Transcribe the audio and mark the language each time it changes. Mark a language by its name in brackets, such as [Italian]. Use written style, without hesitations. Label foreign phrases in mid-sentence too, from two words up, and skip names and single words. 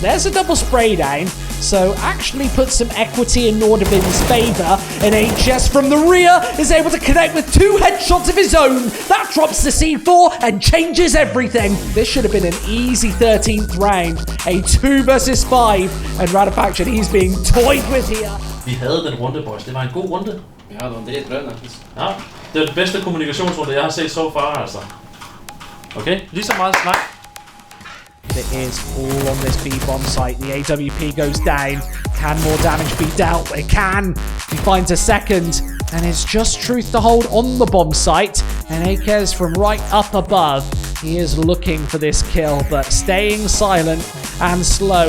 [English] There's a double spray down, so actually puts some equity in Nordavin's favour, and HS from the rear is able to connect with 2 headshots of his own. That drops the C4 and changes everything. This should have been an easy 13th round. A 2 versus 5, and Radafaction, he's being toyed with here. [Danish] Vi havde den runde, boys. Det var en god runde. Ja, det var en dritrunde. Ja, det er den bedste kommunikationsrunde, jeg har set så far, altså. Okay, lige så meget snak. [English] It is all on this B-bomb site. The AWP goes down. Can more damage be dealt? It can. He finds a second. And it's just truth to hold on the bomb site. And Akez from right up above. He is looking for this kill, but staying silent and slow.